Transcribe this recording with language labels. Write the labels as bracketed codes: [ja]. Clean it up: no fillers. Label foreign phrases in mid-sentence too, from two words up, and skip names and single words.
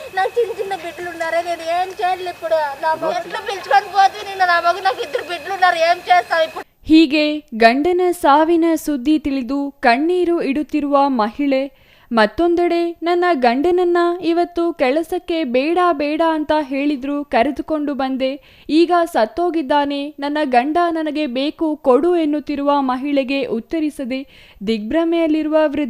[te] నాకు చిన్న బిడ్డలు ఉన్నారే, నేను ఏం చేయాలి ఇప్పుడు? నా ఎట్లా పిలుచుకొని పోతే నేను నా మగ నాకు 2 బిడ్డలు ఉన్నారు, ఏం చేస్తావు ఇప్పుడు? [kn] ಹೀಗೆ ಗಂಡನ ಸಾವಿನ ಸುದ್ದಿ ತಿಳಿದು ಕಣ್ಣೀರು ಇಡುತ್ತಿರುವ ಮಹಿಳೆ ಮತ್ತೊಂದೆಡೆ ನನ್ನ ಗಂಡನನ್ನ ಇವತ್ತು ಕೆಲಸಕ್ಕೆ ಬೇಡ ಬೇಡ ಅಂತ ಹೇಳಿದ್ರು, ಕರೆದುಕೊಂಡು ಬಂದೆ, ಈಗ ಸತ್ತೋಗಿದ್ದಾನೆ, ನನ್ನ ಗಂಡ ನನಗೆ ಬೇಕು ಕೊಡು ಎನ್ನುತ್ತಿರುವ ಮಹಿಳೆಗೆ ಉತ್ತರಿಸದೆ ದಿಗ್ಭ್ರಮೆಯಲ್ಲಿರುವ ವೃದ್ಧ.